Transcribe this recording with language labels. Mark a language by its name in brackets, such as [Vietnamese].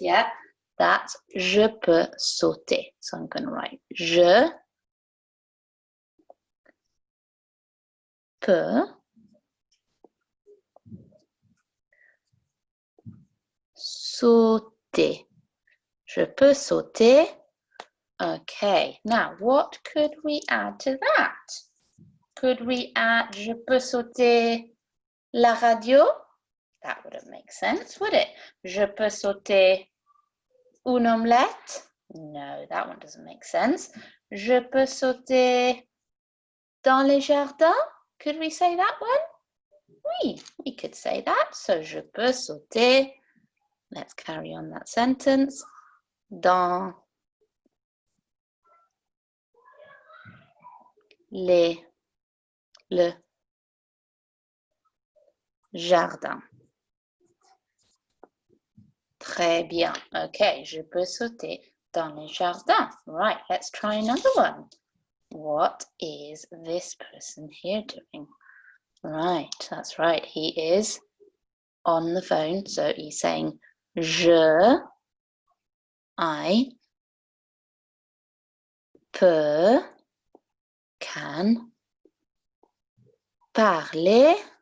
[English] Yeah, that's [French] je peux sauter. [English] So I'm going to write [French] je peux sauter. Je peux sauter. [English] Okay, now what could we add to that? Could we add [French] je peux sauter la radio? [English] That wouldn't make sense, would it? [French] Je peux sauter une omelette? [English] No, that one doesn't make sense. [French] Je peux sauter dans les jardins? [English] Could we say that one? [French] Oui, [English] we could say that. So [French] je peux sauter. [English] Let's carry on that sentence. [French] Dans le jardin. Très bien. [English] Okay, [French] je peux sauter dans le jardin. [English] Right, let's try another one. What is this person here doing? Right, that's right. He is on the phone. So he's saying, I [French] peux, [English] can, [French] parler.